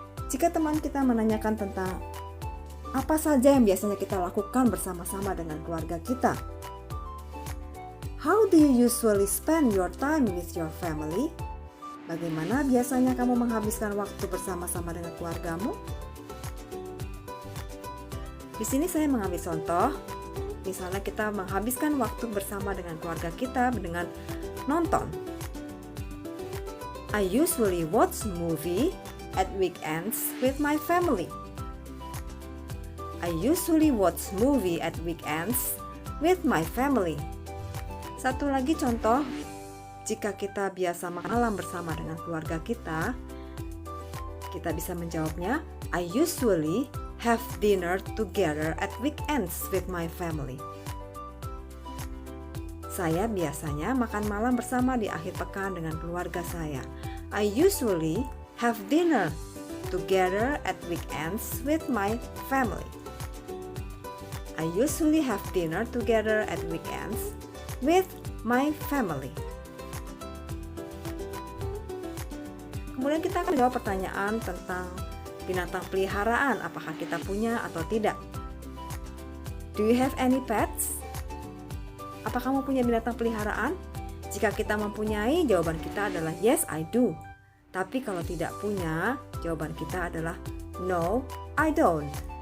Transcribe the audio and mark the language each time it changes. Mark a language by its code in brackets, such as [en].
[id] Jika teman kita menanyakan tentang apa saja yang biasanya kita lakukan bersama-sama dengan keluarga kita, [en] how do you usually spend your time with your family? [id] Bagaimana biasanya kamu menghabiskan waktu bersama-sama dengan keluargamu? Di sini saya mengambil contoh, misalnya kita menghabiskan waktu bersama dengan keluarga kita dengan nonton. [en] I usually watch movie at weekends with my family. I usually watch movie at weekends with my family. [id] Satu lagi contoh, jika kita biasa makan malam bersama dengan keluarga kita bisa menjawabnya, [en] I usually have dinner together at weekends with my family. [id] Saya biasanya makan malam bersama di akhir pekan dengan keluarga saya. [en] I usually have dinner together at weekends with my family. I usually have dinner together at weekends with my family. [id] Kemudian kita akan jawab pertanyaan tentang binatang peliharaan, apakah kita punya atau tidak. [en] Do you have any pets? [id] Apa kamu punya binatang peliharaan? Jika kita mempunyai, jawaban kita adalah [en] yes, I do. [id] Tapi kalau tidak punya, jawaban kita adalah [en] no, I don't.